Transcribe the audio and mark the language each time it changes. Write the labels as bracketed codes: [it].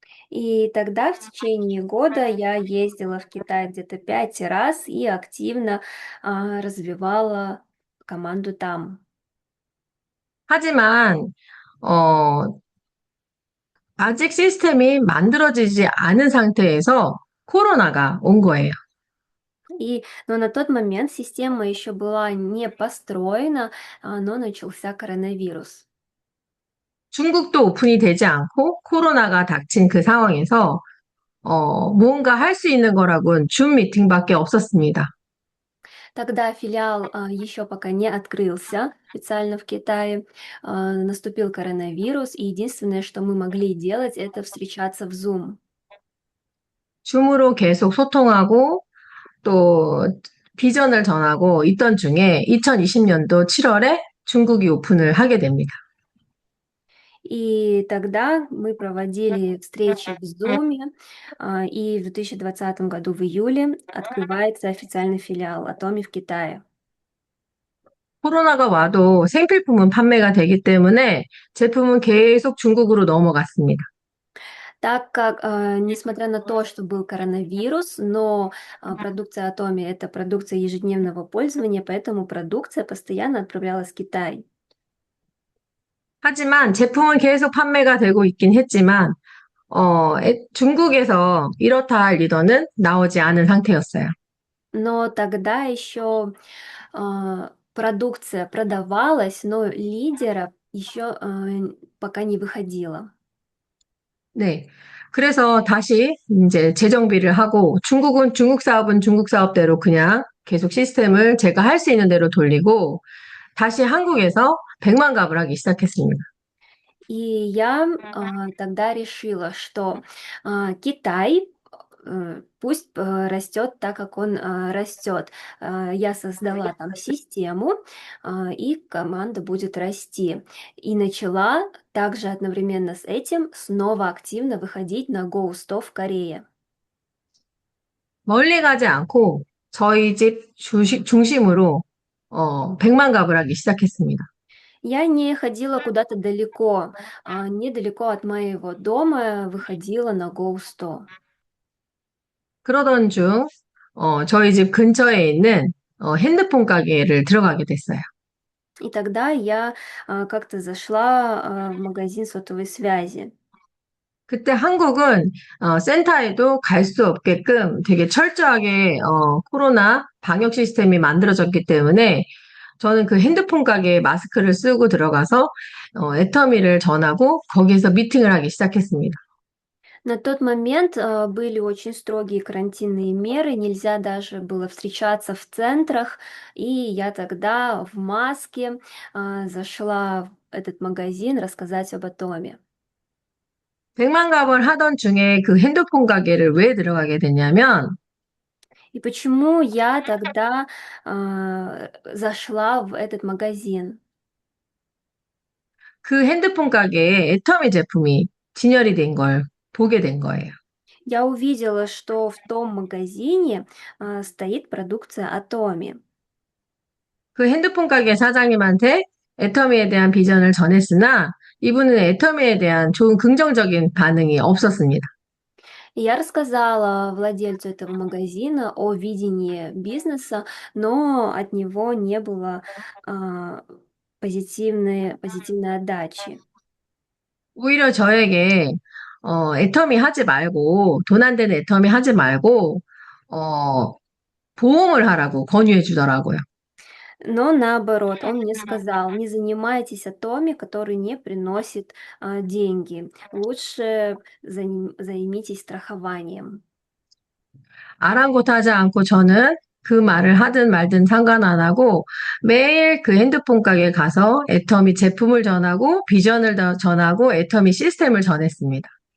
[ru] И тогда в течение года я ездила в Китай где-то 5 раз и активно развивала команду там. [ko] 하지만 어, 아직 시스템이 만들어지지 않은 상태에서 코로나가 온 거예요. [ru] Но на тот момент система еще была не построена, но начался коронавирус. [ko] 중국도 오픈이 되지 않고 코로나가 닥친 그 상황에서 뭔가 할 수 있는 거라고는 줌 미팅밖에 없었습니다. [ru] Тогда филиал еще пока не открылся официально в Китае, наступил коронавирус, и единственное, что мы могли делать, это встречаться в Zoom. [ko] 줌으로 계속 소통하고 또 비전을 전하고 있던 중에 2020년도 7월에 중국이 오픈을 하게 됩니다. [ru] И тогда мы проводили встречи в Zoom, и в 2020 году в июле открывается официальный филиал Atomi в Китае. [ko] 코로나가 와도 생필품은 판매가 되기 때문에 제품은 계속 중국으로 넘어갔습니다. [ru] Так как, несмотря на то, что был коронавирус, но продукция Atomi — это продукция ежедневного пользования, поэтому продукция постоянно отправлялась в Китай. [ko] 하지만 제품은 계속 판매가 되고 있긴 했지만 중국에서 이렇다 할 리더는 나오지 않은 상태였어요. [ru] Но тогда еще продукция продавалась, но лидера еще пока не выходило. [ko] 네. 그래서 다시 이제 재정비를 하고 중국 사업은 중국 사업대로 그냥 계속 시스템을 제가 할 수 있는 대로 돌리고 다시 한국에서 백만갑을 하기 시작했습니다. [ru] И я тогда решила, что Китай пусть растет так, как он растет. Я создала там систему, и команда будет расти. И начала также одновременно с этим снова активно выходить на Go100 в Корее. [ko] 멀리 가지 않고 저희 집 중심으로 100만 갑을 하기 시작했습니다. [ru] Я не ходила куда-то далеко, недалеко от моего дома выходила на Go100. [ko] 그러던 중 저희 집 근처에 있는 핸드폰 가게를 들어가게 됐어요. [ru] И тогда я как-то зашла в магазин сотовой связи. [ko] 그때 한국은 센터에도 갈 수 없게끔 되게 철저하게 코로나 방역 시스템이 만들어졌기 때문에 저는 그 핸드폰 가게에 마스크를 쓰고 들어가서 애터미를 전하고 거기에서 미팅을 하기 시작했습니다. [ru] На тот момент были очень строгие карантинные меры, нельзя даже было встречаться в центрах, и я тогда в маске зашла в этот магазин рассказать об атоме. [ko] 100만 갑을 하던 중에 그 핸드폰 가게를 왜 들어가게 됐냐면 [ru] И почему я тогда зашла в этот магазин? [ko] 그 핸드폰 가게에 애터미 제품이 진열이 된 걸 보게 된 거예요. [ru] Я увидела, что в том магазине стоит продукция Atomi. [ko] 그 핸드폰 가게 사장님한테 애터미에 대한 비전을 전했으나 이분은 애터미에 대한 좋은 긍정적인 반응이 없었습니다. [ru] И я рассказала владельцу этого магазина о видении бизнеса, но от него не было а, позитивной отдачи. [ko] 오히려 저에게 애터미 하지 말고 돈 안 되는 애터미 하지 말고 어, 보험을 하라고 권유해 주더라고요. [ru] Но наоборот, он мне сказал, не занимайтесь Atomi, который не приносит деньги. Лучше займитесь страхованием. [ko] 아랑곳하지 않고 저는 그 말을 하든 말든 상관 안 하고 매일 그 핸드폰 가게에 가서 애터미 제품을 전하고 비전을 전하고 애터미 시스템을 전했습니다.